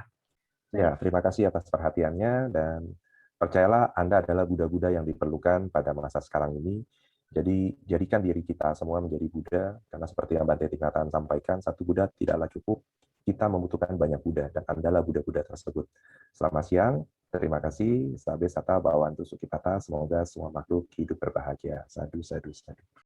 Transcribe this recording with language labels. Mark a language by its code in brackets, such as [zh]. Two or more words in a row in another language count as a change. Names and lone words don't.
[id] Ya, terima kasih atas perhatiannya, dan percayalah Anda adalah Buddha-Buddha yang diperlukan pada masa sekarang ini. Jadi jadikan diri kita semua menjadi Buddha, karena seperti yang Bante Tingkatan sampaikan, satu Buddha tidaklah cukup, kita membutuhkan banyak Buddha, dan Anda adalah Buddha-Buddha tersebut. Selamat siang, terima kasih, [pi] sabe sata bawantu sukitata, [id] semoga semua makhluk hidup berbahagia. [pi] Sadhu, sadhu, sadhu.